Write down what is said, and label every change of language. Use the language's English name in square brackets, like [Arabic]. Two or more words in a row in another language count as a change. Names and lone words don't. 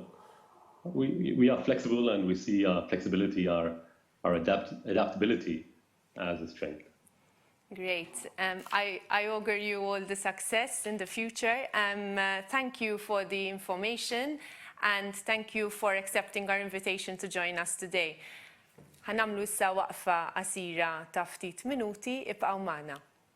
[English] We are flexible, and we see our flexibility, our adaptability as a strength. Great. I augur you all the success in the future. Thank you for the information, and thank you for accepting our invitation to join us today. [Maltese] Ħanamlu issa waqfa qasira ta' ftit minuti, ibqgħu magħna.